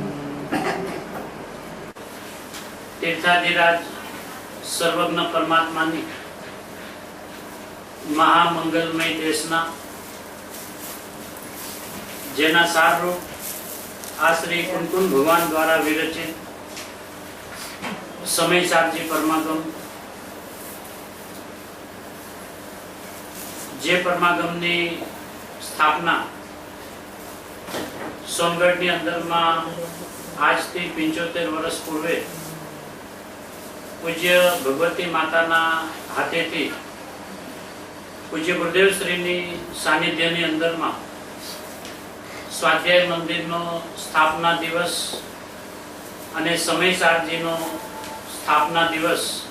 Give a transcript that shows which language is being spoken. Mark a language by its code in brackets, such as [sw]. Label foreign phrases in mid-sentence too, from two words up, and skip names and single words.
[gu] તીર્થાધિરાજ સર્વજ્ઞ પરમાત્મા ની મહામંગલમય દેશના જેના સાર રૂપ આ શ્રી કુંકુમ ભગવાન દ્વારા વિરચિત સમય સારજી પરમાગમ જે પરમાગમ ની સ્થાપના સોનગઢ ની અંદર માં આજથી 75 વર્ષ પૂર્વે પૂજ્ય ભગવતી માતાના હાથેથી પૂજ્ય ગુરુદેવ શ્રીની સાનિધ્યની અંદરમાં સ્વાધ્યાય મંદિરનો સ્થાપના દિવસ અને સમય સારજીનો સ્થાપના દિવસ